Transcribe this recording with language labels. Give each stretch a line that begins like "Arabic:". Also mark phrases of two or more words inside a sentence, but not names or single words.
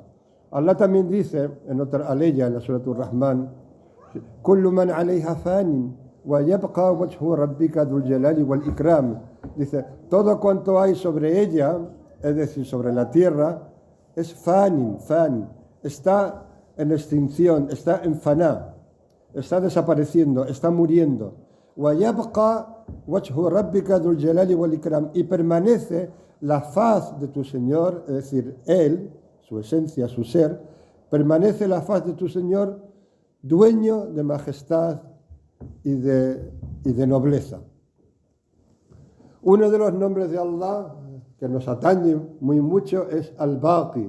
Spanish: Allah también dice en otra aleya, en la Suratul Rahman:
Arabic: كل من عليها فان ويبقى وجه ربك ذو الجلال والإكرام.
Spanish: Dice, todo cuanto hay sobre ella, es decir, sobre la tierra, es fan, está en extinción, está en faná, está desapareciendo, está muriendo.
Arabic: وَيَبْقَى وَجْهُ رَبِّكَ ذُو الْجَلَالِ وَالْإِكْرَامِ.
Spanish: Y permanece la faz de tu Señor, es decir, Él, su esencia, su ser, permanece la faz de tu Señor, dueño de majestad y de nobleza. Uno de los nombres de Allah que nos atañe muy mucho es Al-Baqi.